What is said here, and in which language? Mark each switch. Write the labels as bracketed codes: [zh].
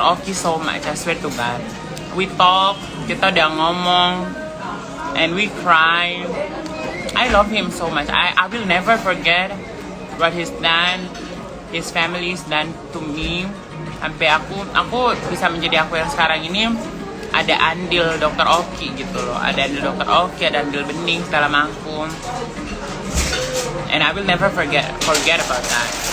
[en] Oki so much, I swear to God. We talk, [id] kita udah ngomong, [en] and we cry. I love him so much. I will never forget what he's done, his family's done to me. [id] Sampai aku bisa menjadi aku yang sekarang ini. Ada andil Dr. Oki gitu loh. Ada andil Dr. Oki, ada andil Bening dalam aku. [en] And I will never forget about that.